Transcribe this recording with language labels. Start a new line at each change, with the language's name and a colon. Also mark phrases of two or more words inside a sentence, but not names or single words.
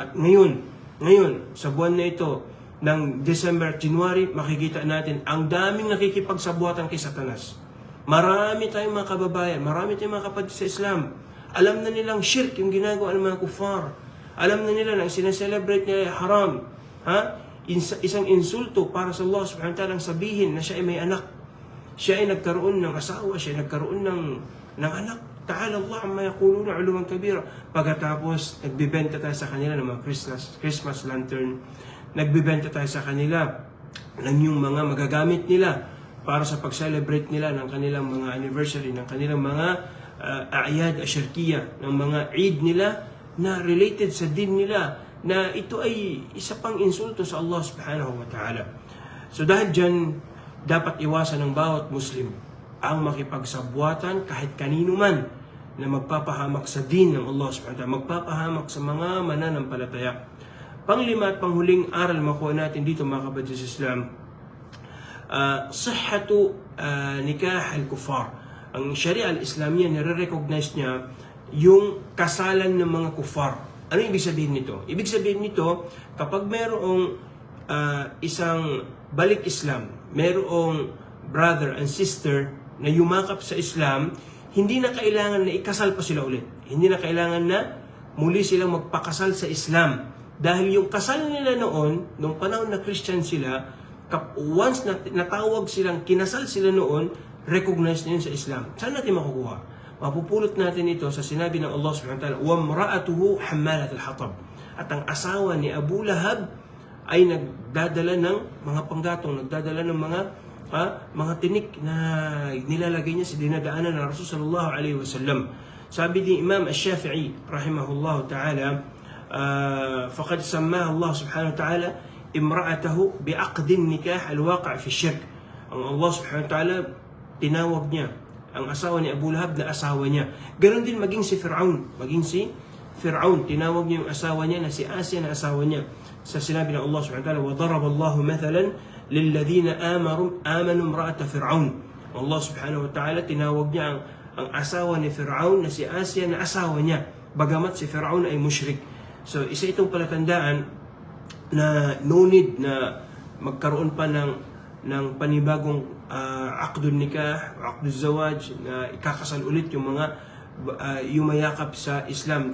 Filipino: At ngayon, sa buwan na ito, ng December, January, makikita natin ang daming nakikipagsabuatan kay Satanas. Marami tayong mga kababayan, marami tayong mga kapatid sa Islam. Alam na nilang shirk yung ginagawa ng mga kufar. Alam na nila na sinaselebrate nila haram. Isang insulto para sa Allah
Arabic: سبحانه وتعالى
Filipino: ang sabihin na siya ay may anak. Siya ay nagkaroon ng asawa, siya ay nagkaroon ng anak.
Arabic: تعالى الله عما يقولون علوا كبيرا.
Filipino: Pagkatapos nagbebenta tayo sa kanila ng mga
English: Christmas lantern,
Filipino: nagbebenta tayo sa kanila ng yung mga magagamit nila para sa pag-celebrate nila ng kanilang mga anniversary, ng kanilang mga
Arabic: أعياد شركية,
Filipino: ng mga Eid nila na related sa din nila, na ito ay isa pang insulto sa Allah
Arabic: سبحانه وتعالى.
Filipino: So dahil dyan, dapat iwasan ng bawat Muslim ang makipagsabwatan kahit kanino man na magpapahamak sa din ng Allah
Arabic: سبحانه وتعالى,
Filipino: magpapahamak sa mga mananampalataya. Panglima at panghuling aral makuha natin dito mga kapatid sa Islam,
Arabic: صحة نكاح الكفار. Ang الشريعة الإسلامية,
Filipino: nire-recognize niya yung kasalan ng mga kuffar. Ano ibig sabihin nito? Ibig sabihin nito, kapag mayroong isang balik Islam, mayroong
English: brother and sister
Filipino: na yumakap sa Islam, hindi na kailangan na ikasal pa sila ulit. Hindi na kailangan na muli silang magpakasal sa Islam. Dahil yung kasal nila noon, nung panahon na Christian sila, once na natawag silang, kinasal sila noon, recognize na yun sa Islam. Saan natin makukuha? Mapupulot natin ito sa sinabi ng Allah
Arabic: سبحانه وتعالى, وَامْرَأَتُهُ حَمَّالَةَ الْحَطَبِ.
Filipino: At ang asawa ni Abu Lahab ay nagdadala ng mga panggatong, nagdadala ng mga tinik na nilalagay niya sa dinadaanan ng Rasul
Arabic: صلى الله عليه وسلم.
Filipino: Sabi ni
Arabic: Imam Ash-Shafi'i رحمه الله تعالى, فقد سماها الله سبحانه وتعالى امرأته بعقد النكاح الواقع في الشرك.
Filipino: Ang Allah
Arabic: سبحانه وتعالى
Filipino: tinawag niya ang asawa ni Abu Lahab na asawa niya. Ganon din maging si Fir'aun. Tinawag niya yung asawa niya na si Asya na asawa niya. Sa sinabi ng
Arabic: Allah سبحانه وتعالى, وَضَرَبَ اللَّهُ مَثَلًا لِلَّذِينَ آمَنُوا امْرَأَةَ فِرْعَوْنَ.
Filipino: Allah
Arabic: سبحانه وتعالى
Filipino: tinawag niya ang asawa ni Fir'aun na si Asya na asawa niya, bagamat si Fir'aun ay mushrik. So isa itong palatandaan na
English: no need
Filipino: na magkaroon pa ng panibagong
Arabic: عقد نكاح، عقد زواج,
Filipino: na ikakasal ulit yung mga yumayakap sa Islam.